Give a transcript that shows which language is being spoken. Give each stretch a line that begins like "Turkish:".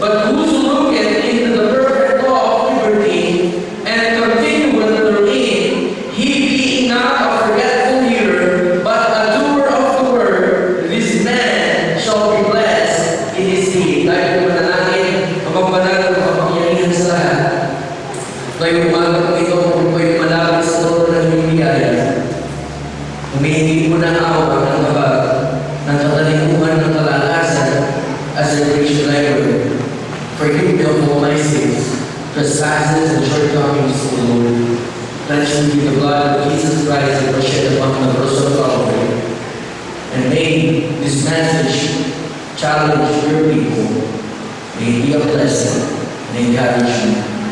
English: But whoso looketh into the perfect law of liberty, and continueth therein, he being not a forgetful hearer, but a doer of the word, this man shall be blessed in his deed.
Filipino: Tayo po manalangin, mapagbanal, mapapangyarihan sa lahat. Ngayong umaga po ito, kung po'y malapit sa trono ng bibigay, humihingi po ng awa ng kabag, ng katalikuhan ng kalakasan,
English: as I preach the Bible. Forgive me of all my sins, trespasses, and shortcomings, O Lord. Cleanse me with the blood of Jesus Christ that was shed upon the cross of Calvary. And may this message challenge your people. May it be a blessing and encouragement.